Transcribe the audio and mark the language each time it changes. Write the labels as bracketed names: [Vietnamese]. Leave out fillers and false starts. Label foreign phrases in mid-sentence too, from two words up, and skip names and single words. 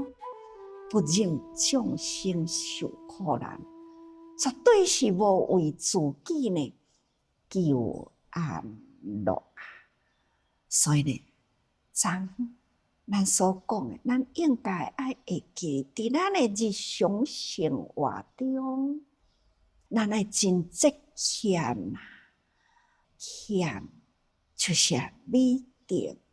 [Min Nan Chinese] 不忍众生受苦难，绝对是无为自己呢求安乐啊！所以呢，咱所讲的，咱应该爱会记伫咱的日常生活中，咱爱真节俭啊，俭就是美德。